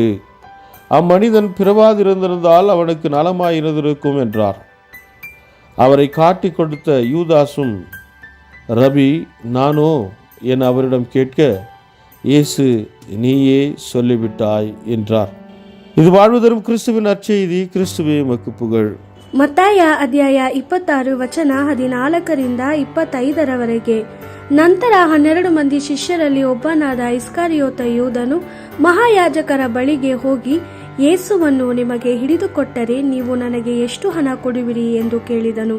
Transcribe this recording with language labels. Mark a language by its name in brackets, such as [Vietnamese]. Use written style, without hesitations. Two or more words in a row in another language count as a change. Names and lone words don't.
[Tamil] அம்மனிதன் பிறவாதிருந்திருந்தால் அவனுக்கு நலமாயிருந்திருக்கும் என்றார். அவரை காட்டி கொடுத்த யூதாசும், ரபி, நானோ என அவரிடம் கேட்க, இயேசு, நீயே சொல்லிவிட்டாய் என்றார். இது வாழ்வு தரும் கிறிஸ்துவின் நற்செய்தி. கிறிஸ்துவே உமக்கு புகழ். [Kannada] ಮತ್ತಾಯ ಅಧ್ಯಾಯ 26 ವಚನ 14ರಿಂದ 25ರವರೆಗೆ. ನಂತರ 12 ಮಂದಿ ಶಿಷ್ಯರಲ್ಲಿ ಒಬ್ಬನಾದ ಇಸ್ಕರಿಯೋತ ಯೂದನು ಮಹಾಯಾಜಕರ ಬಳಿಗೆ ಹೋಗಿ, ಯೇಸುವನ್ನು ನಿಮಗೆ ಹಿಡಿದುಕೊಟ್ಟರೆ ನೀವು ನನಗೆ ಎಷ್ಟು ಹಣ ಕೊಡುವಿರಿ ಎಂದು ಕೇಳಿದನು.